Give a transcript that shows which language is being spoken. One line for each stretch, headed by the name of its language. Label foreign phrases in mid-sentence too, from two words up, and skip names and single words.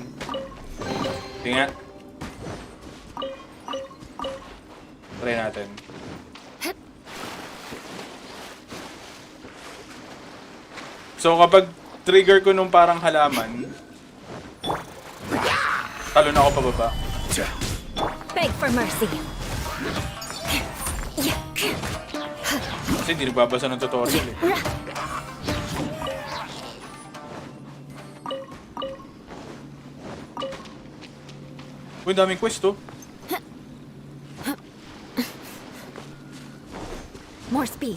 Filipino: Tingnan. Try natin. So kapag trigger ko nung parang halaman, talon ako pababa.
English: Beg for mercy.
Filipino: Kasi hindi nagbabasa ng tutorial eh. Uy, daming quest oh.
English: More speed.